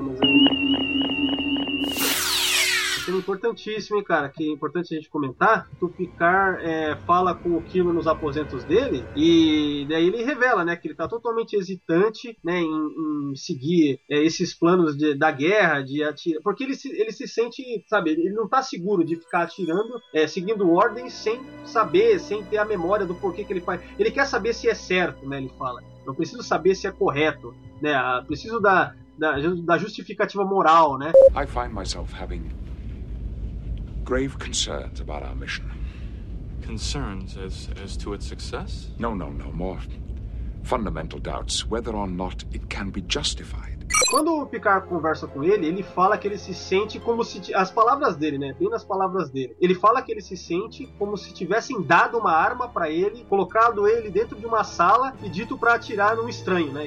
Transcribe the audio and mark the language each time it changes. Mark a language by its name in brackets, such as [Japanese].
[Portuguese] Mas importantíssimo, hein, cara, que é importante a gente comentar, que o Picard fala com o Kilo nos aposentos dele e daí ele revela, né, que ele tá totalmente hesitante, né, em seguir esses planos da guerra, de atirar, porque ele se sente, sabe, ele não tá seguro de ficar atirando, seguindo ordens sem saber, sem ter a memória do porquê que ele faz, ele quer saber se é certo, né, ele fala, eu preciso saber se é correto, né, preciso da justificativa moral, né. [English] I find myself having grave concerns about our mission. Concerns as to its success? No, more fundamental doubts whether or not it can be justified. [Portuguese] Quando o Picard conversa com ele, ele fala que ele se sente como se... As palavras dele, né? Bem nas palavras dele. Ele fala que ele se sente como se tivessem dado uma arma pra ele, colocado ele dentro de uma sala e dito pra atirar num estranho, né?